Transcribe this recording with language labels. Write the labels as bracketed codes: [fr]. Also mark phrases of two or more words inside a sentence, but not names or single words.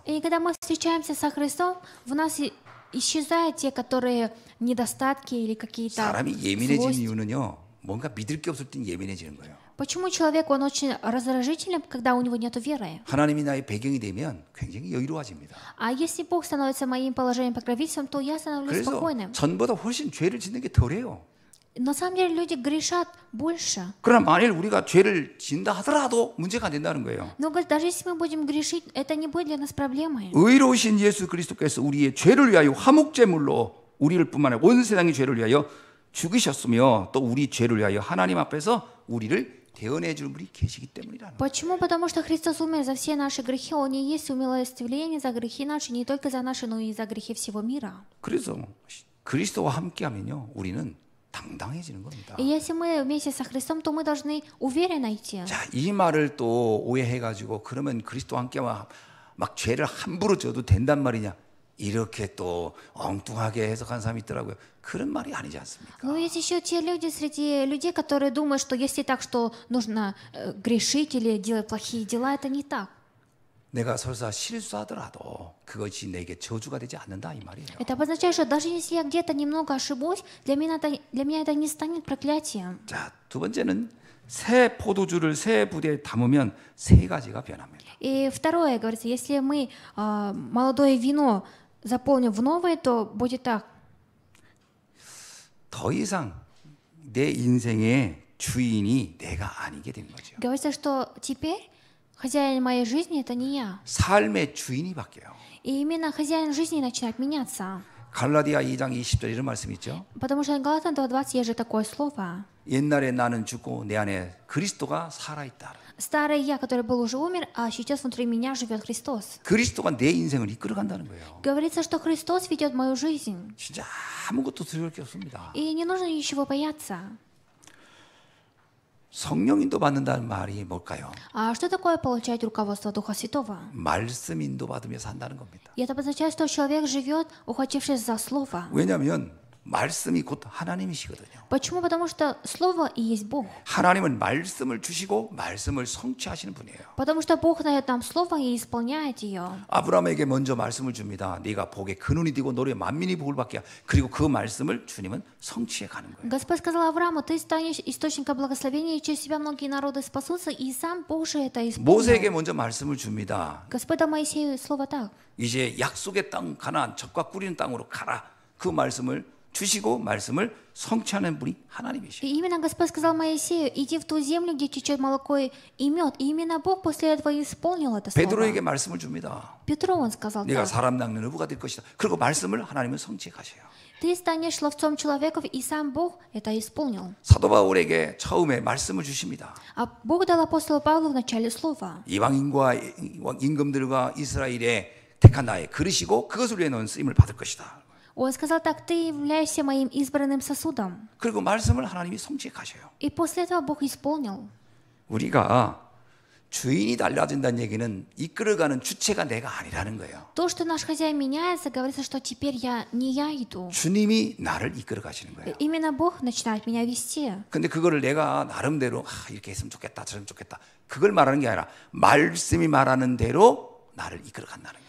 [ru] И когда мы встречаемся со Христом, в нас исчезают те, которые недостатки или какие-то [ko] 사람이 예민해지는 [ru] злость. [ko] 이유는요. 뭔가 믿을 게 없을 땐 예민해지는 거예요. [ru] Почему человек, он очень раздражителен, когда у него нет веры? [ko] 하나님이 나의 배경이 되면 굉장히 여유로워집니다. [ru] А если Бог становится моим положением покровительством, то я становлюсь [ko] 그래서 [ru] спокойным. [ko] 전보다 훨씬 죄를 짓는 게 덜해요. [ru] На самом деле люди грешат больше. [ko] 그러나 만일 우리가 죄를 짓는다 하더라도 문제가 안 된다는 거예요. [ru] Но говорит, даже если мы будем грешить, это не будет для нас проблемой. [ko] 의로우신 예수 그리스도께서 우리의 죄를 위하여 화목제물로 우리를 뿐만 아니라 온 세상의 죄를 위하여 죽으셨으며 또 우리 죄를 위하여 하나님 앞에서 우리를 대언해 주는 분이 계시기 때문이라는 거예요. [ru] Почему? Потому что Христос умер за все наши грехи. Он и есть умилостивление за грехи наши, не только за наши, но и за грехи всего мира. [ko] 그래서 그리스도와 함께하면요 우리는 당당해지는 겁니다. [ru] И если мы вместе со Христом, то мы должны уверенно идти. [ko] 자, 이 말을 또 오해해가지고 그러면 그리스도와 함께하면 막 죄를 함부로 져도 된단 말이냐 이렇게 또 엉뚱하게 해석한 사람이 있더라고요. 그런 말이 아니지 않습니까? [ru] Но есть еще те люди среди людей, которые думают, что если так, что нужно грешить или делать плохие дела, это не так. [ko] 내가 설사 실수하더라도 그것이 내게 저주가 되지 않는다 이 말이에요. [ru] Это обозначает, что даже если я где-то немного ошибусь, для меня это не станет проклятием. [ko] 자, 두 번째는 새 포도주를 새 부대에 담으면 세 가지가 변합니다. [ru] И второе, говорится, если мы молодое вино заполним в новое, то будет так. [ko] 더 이상 내 인생의 주인이 내가 아니게 되는 거죠. [ru] Говорится, что теперь хозяин моей жизни это не я. [ko] 삶의 주인이 바뀌어요. [ru] И именно хозяин жизни начинает меняться. [ko] 갈라디아 2장 20절 이런 말씀이 있죠. [ru] Потому что Галатам 2:20 есть же такое слово. [ko] 옛날에 나는 죽고 내 안에 그리스도가 살아있다. [ru] Старый я, который был уже умер, а сейчас внутри меня живет Христос. [ko] 그리스도가 내 인생을 이끌어간다는 거예요. [ru] Говорится, что Христос ведет мою жизнь. [ko] 진짜 아무것도 두려울 게 없습니다. [ru] И не нужно ничего бояться. [ko] 성령 인도 받는다는 말이 뭘까요? [ru] А что такое получать руководство Духа Святого? [ko] 말씀 인도 받으며 산다는 겁니다. [ru] И это означает, что человек живет, ухватившись за Слово. [ko] 왜냐하면 말씀이 곧 하나님이시거든요. [ru] Почему? Потому что Слово и есть Бог. [ko] 하나님은 말씀을 주시고 말씀을 성취하시는 분이에요. [ru] Потому что Бог дает нам Слово и исполняет ее. [ko] 아브라함에게 먼저 말씀을 줍니다. 네가 복의 근원이 되고 너의 만민이 복을 받게. 그리고 그 말씀을 주님은 성취해 가는 거예요. [ru] Господь сказал Аврааму, ты станешь источником благословения, и через тебя многие народы спасутся, и сам Бог же это [ko] 모세에게 [ru] исполнил. [ko] 먼저 말씀을 줍니다. [ru] Господь дал Моисею слово так. [ko] 이제 약속의 땅 가나안 젖과 꿀이는 땅으로 가라. 그 말씀을 주시고 말씀을 성취하는 분이 하나님이시죠. [ru] И именно Господь сказал Моисею, иди в ту землю, где течет молоко и мед. И именно Бог после этого исполнил это [ko] 베드로에게 [ru] слово. [ko] 말씀을 줍니다. [ru] Петру он сказал [ko] 네가 [ru] так. [ko] 사람 낚는 어부가 될 것이다. 그리고 말씀을 하나님은 성취해 가셔요. [ru] Ты станешь ловцом человеков, и сам Бог это исполнил. [ko] 사도 바울에게 처음에 말씀을 주십니다. [ru] А Бог дал апостолу Павлу в начале слова. [ko] 이방인과 임금들과 이스라엘의 택한 나의 그릇이고 그것을 위해 넣은 쓰임을 받을 것이다. [ru] Он сказал так, ты являешься моим избранным сосудом. [ko] 그리고 말씀을 하나님이 성취해 가셔요. [ru] И после этого Бог исполнил. [ko] 우리가 주인이 달라진다는 얘기는 이끌어가는 주체가 내가 아니라는 거예요. [ru] То, что наш хозяин меняется, говорится, что теперь не я иду. [ko] 주님이 나를 이끌어 가시는 거예요. [ru] Именно Бог начинает меня вести. [ko] 근데 그거를 내가 나름대로 이렇게 했으면 좋겠다 저러면 좋겠다 그걸 말하는 게 아니라 말씀이 말하는 대로 나를 이끌어 간다는 거예요.